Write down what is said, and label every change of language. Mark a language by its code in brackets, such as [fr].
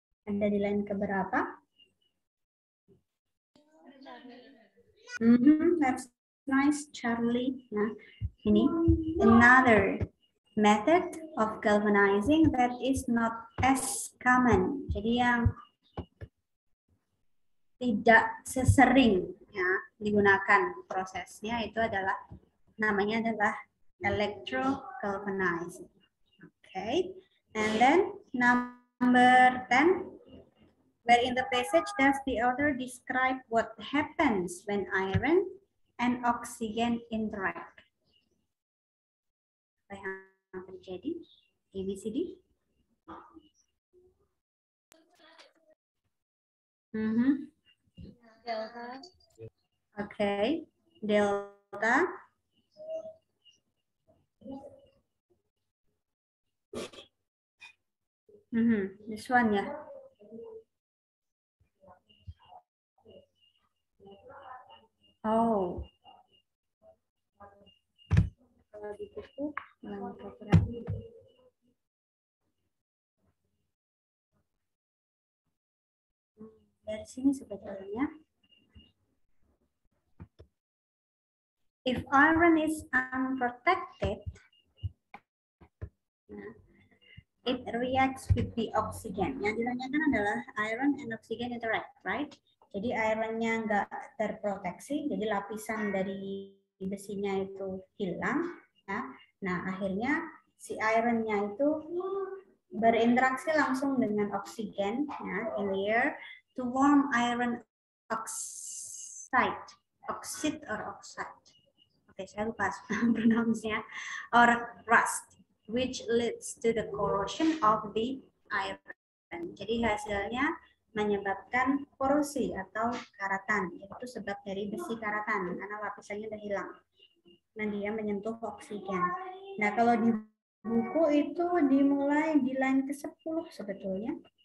[id] Ada di line keberapa? [en] That's nice, Charlie. [id] Nah, ini [en] another method of galvanizing that is not as common. [id] Jadi yang tidak sesering ya digunakan prosesnya itu adalah namanya adalah electrogalvanizing. [en] Okay, and then number 10, where in the passage does the author describe what happens when iron and oxygen interact? [id] Apa yang terjadi? A, B, C, D? [en] Delta. Okay, delta. This one ya. Oh. [id] Kalau di buku dari sini sebetulnya. [en] If iron is unprotected, it reacts with the oxygen. [id] Yang ditanyakan adalah [en] iron and oxygen interact, right? [id] Jadi ironnya nggak terproteksi, jadi lapisan dari besinya itu hilang. Ya. Nah, akhirnya si ironnya itu berinteraksi langsung dengan oksigen ya, [en] in the air to form iron oxide. Oxide or oxide. [id] Oke, saya lupa pronounce-nya. Or rust, which leads to the corrosion of the iron. Jadi hasilnya menyebabkan korosi atau karatan. Itu sebab dari besi karatan karena lapisannya udah hilang. Dan dia menyentuh oksigen. Nah, kalau di buku itu dimulai di line ke-10 sebetulnya.